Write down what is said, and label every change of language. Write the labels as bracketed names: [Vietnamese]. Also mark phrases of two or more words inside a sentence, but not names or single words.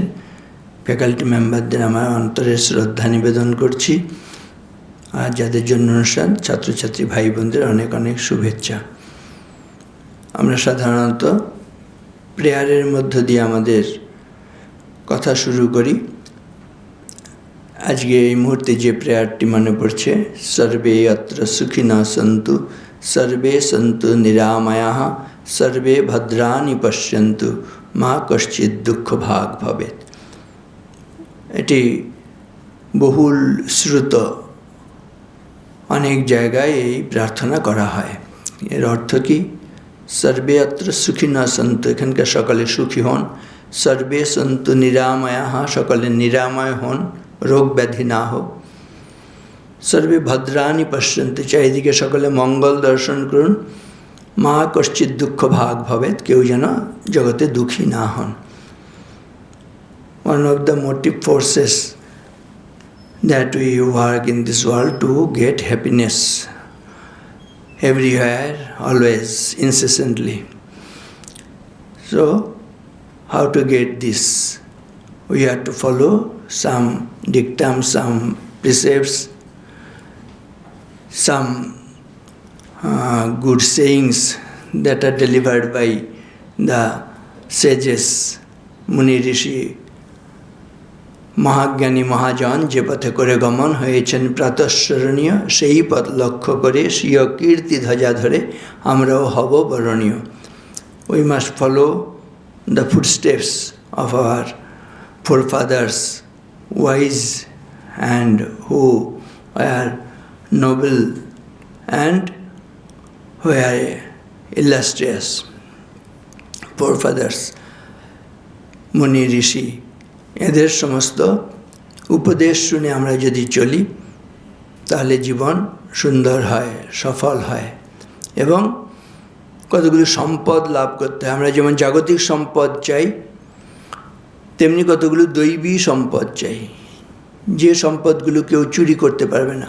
[English] faculty members [Bangla] আমার অন্তরের শ্রদ্ধা নিবেদন করছি, আর যাদের জন্য অনুষ্ঠান, ছাত্রছাত্রী ভাই বোনদের অনেক অনেক শুভেচ্ছা। আমরা সাধারণত প্রেয়ারের মধ্য দিয়ে আমাদের কথা শুরু করি। আজকে এই মুহূর্তে যে প্রেয়ারটি মনে পড়ছে, [Sanskrit] সর্বে অত্র সুখিনঃ সন্তু সর্বে সন্তু নিরাময়াঃ সর্বে ভদ্রাণি পশ্যন্তু মা কশ্চিৎ দুঃখ ভাগ ভবেৎ। [Bangla] এটি বহুল শ্রুত, অনেক জায়গায় এই প্রার্থনা করা হয়। এর অর্থ কি? [Sanskrit] সর্বে অত্র সুখিনঃ সন্তু, [Bangla] এখানকার সকলে সুখী হন। [Sanskrit] সর্বে সন্তু নিরাময়াঃ, [Bangla] সকলে নিরাময় হন, রোগ ব্যাধি না হোক। [Sanskrit] সর্বে ভদ্রাণি পশ্যন্তু, [Bangla] চারিদিকে সকলে মঙ্গল দর্শন করুন। [Sanskrit] মা কশ্চিৎ দুঃখ ভাগ ভবেৎ, [Bangla] কেউ যেন জগতে দুঃখী না হন। [English] One of the motive forces that we work in this world to get happiness everywhere, always, incessantly. So, how to get this? We have to follow some dictums, some precepts, some good sayings that are delivered by the sages, Muni Rishi, [Bangla] মহাজ্ঞানী মহাজন যে পথে করে গমন হয়েছেন প্রাতঃস্মরণীয়, সেই পথ লক্ষ্য করে স্বীয় কীর্তি ধ্বজা ধরে আমরাও হব বরণীয়। [English] We must follow the footsteps of our forefathers, wise and who were noble and who are illustrious forefathers, Muni Rishi। [Bangla] এদের সমস্ত উপদেশ শুনে আমরা যদি চলি, তাহলে জীবন সুন্দর হয়, সফল হয়। এবং কতগুলো সম্পদ লাভ করতে হয়। আমরা যেমন জাগতিক সম্পদ চাই, তেমনি কতগুলো দৈবী সম্পদ চাই, যে সম্পদগুলো কেউ চুরি করতে পারবে না।